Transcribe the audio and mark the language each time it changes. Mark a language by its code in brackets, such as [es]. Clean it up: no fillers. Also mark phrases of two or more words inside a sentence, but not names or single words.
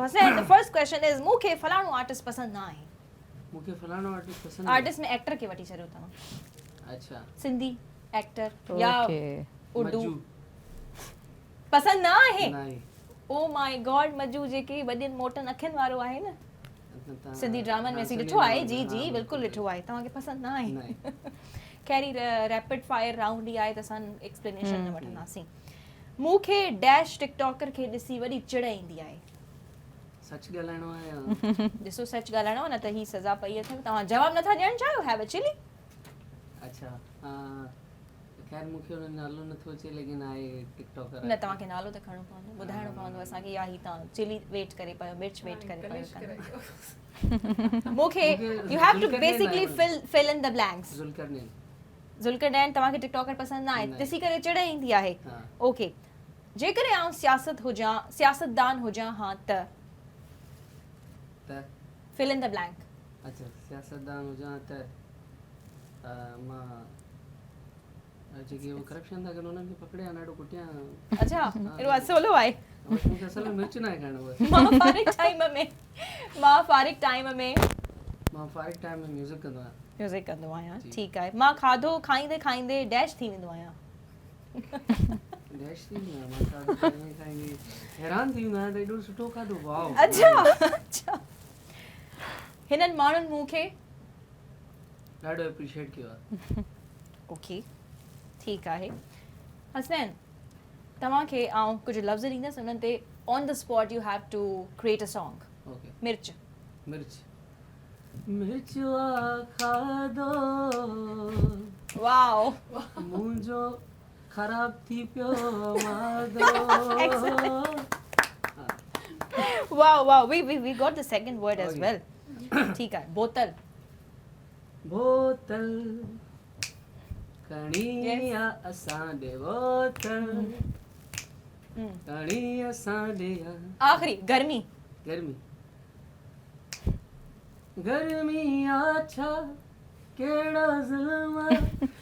[sd] हसन, [en] the first question is [sd] मूंखे फलाणो आर्टिस्ट पसंद ना आहे। मूंखे फलाणो आर्टिस्ट पसंद आर्टिस्ट में एक्टर खे वठी छॾियो तव्हां। अच्छा सिंधी एक्टर या उर्दू मज्जू पसंद ना आहे। नहीं [en] Oh my God, [sd] मज्जू जेके वॾनि मोटनि अखियुनि वारो आहे न, सिंधी ड्रामनि में असीं ॾिठो आहे। जी जी बिल्कुलु ॾिठो आहे। तव्हांखे पसंद ना आहे। खैर [en] rapid fire round [sd] ई आहे त असां एक्सप्लेनेशन न वठंदासीं। मूंखे डैश टिकटॉकर खे ॾिसी वॾी चिड़ ईंदी आहे। सच ॻाल्हाइणो आहे या ॾिसो सच ॻाल्हाइणो आहे न त ही सज़ा पई अथव। तव्हां जवाब नथा ॾियणु चाहियो? [en] Have a chilli? [sd] अच्छा खैर मूंखे हुन नालो नथो अचे लेकिन आहे टिकटॉकर न तव्हांखे नालो त खणणो पवंदो, ॿुधाइणो पवंदो असांखे, या ही तव्हां चिली वेट करे पियो, मिर्च वेट करे पियो। [en] मूंखे You have to basically fill in the blanks. [sd] ज़ुल्करनैन ज़ुल्करनैन तव्हांखे टिकटॉकर पसंद न आहे, ॾिसी करे चिड़ ईंदी आहे। ओके, जेकॾहिं आउं सियासतदान हुजां हा त [en] fill in the blank. [sd] अच्छा सियासतदान हुजां त मां जेके वो करप्शन था कनि उन्हनि खे पकड़िया ॾाढो कुटिया। अच्छा एॾो असोलो आहे। मूंखे असल में मिर्च न आहे खाइणो बस। मां फारिग टाइम में म्यूज़िक कंदो आहियां। म्यूज़िक कंदो आहियां, ठीकु आहे। मां खाधो खाईंदे खाईंदे डैश थी वेंदो आहियां। डैश थी वेंदो आहियां, मां खाधो खाईंदे खाईंदे हैरान थी वेंदो आहियां त एॾो सुठो खाधो, वाओ। अच्छा हिननि माण्हुनि मूंखे ॾाढो एप्रिशिएट कयो आहे। ओके ठीकु आहे। हसनैन तव्हांखे आउं कुझु लफ़्ज़ ॾींदसि, उन्हनि ते [en] on the spot you have to create a song. [sd] ओके मिर्च खाधो वाओ मुंहिंजो ख़राब थी पियो मादो। [en] Wow wow we got the second word as well. [sd] ठीकु आहे। बोतल खणी आ असां ॾे बोतल खणी असां ॾे। आखिरी गर्मी छा कहिड़ा ज़ुल्म।